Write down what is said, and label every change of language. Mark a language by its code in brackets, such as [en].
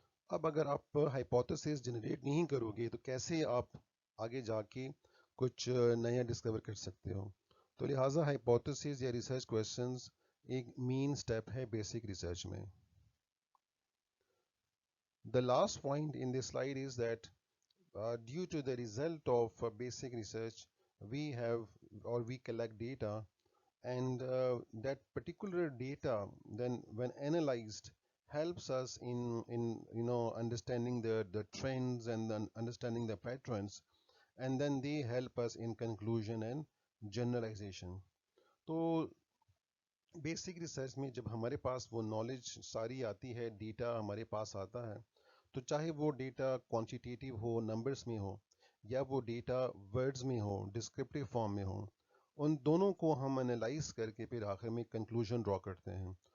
[ur] اب اگر آپ ہائپوتھیسز جنریٹ نہیں کرو گے تو کیسے آپ آگے جا کے کچھ نیا ڈسکور کر سکتے ہو؟ تو لہٰذا ہائپوتھیسز یا ریسرچ کویشچنز ایک مین سٹیپ ہے بیسک ریسرچ میں. [en] The last point in this slide is that due to the result of basic research, we have or we collect data, and that particular data then when analyzed helps us in understanding the trends and then understanding the patterns, and then they help us in conclusion and generalization. [ur] تو basic research میں جب ہمارے پاس وہ knowledge ساری آتی ہے، data ہمارے پاس آتا ہے، تو چاہے وہ ڈیٹا کوانٹیٹیو ہو، نمبرز میں ہو، یا وہ ڈیٹا ورڈز میں ہو، ڈسکرپٹیو فارم میں ہو، ان دونوں کو ہم انالائز کر کے پھر آخر میں کنکلوژن ڈرا کرتے ہیں.